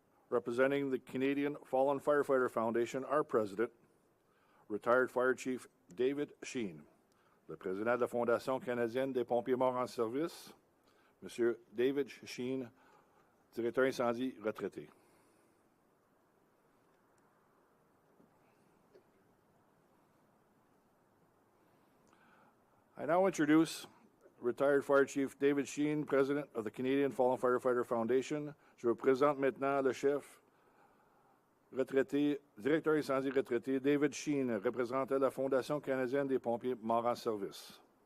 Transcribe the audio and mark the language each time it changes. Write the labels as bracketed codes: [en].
[en] Representing the Canadian Fallen Firefighter Foundation, our president, retired Fire Chief David Sheen. [fr] Le président de la Fondation canadienne des pompiers morts en service, M. David Sheen, directeur incendie retraité. [en] I now introduce retired Fire Chief David Sheen, President of the Canadian Fallen Firefighter Foundation. [fr] Je vous présente maintenant le chef retraité, directeur incendie retraité, David Sheen, représentant la Fondation canadienne des pompiers morts en service.